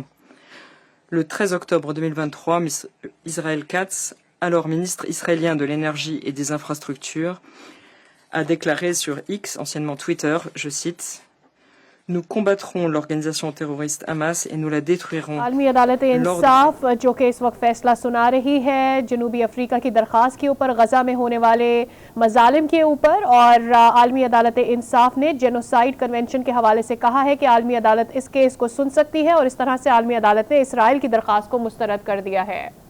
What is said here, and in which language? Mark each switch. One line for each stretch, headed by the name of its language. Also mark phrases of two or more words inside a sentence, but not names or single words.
French: Le 13 octobre 2023, Israël Katz, alors ministre israélien de l'énergie et des infrastructures, a déclaré sur X, anciennement Twitter, je cite, « Nous combattrons l'organisation terroriste Hamas et nous la détruirons. »
Urdu: عالمی عدالت انصاف جو کہ اس وقت فیصلہ سنا رہی ہے جنوبی افریقہ کی درخواست کے اوپر غزہ میں ہونے والے مظالم کے اوپر، اور عالمی عدالت انصاف نے
English: Genocide Convention
Urdu: کے حوالے سے کہا ہے کہ عالمی عدالت اس کیس کو سن سکتی ہے، اور اس طرح سے عالمی عدالت نے اسرائیل کی درخواست کو مسترد کر دیا ہے.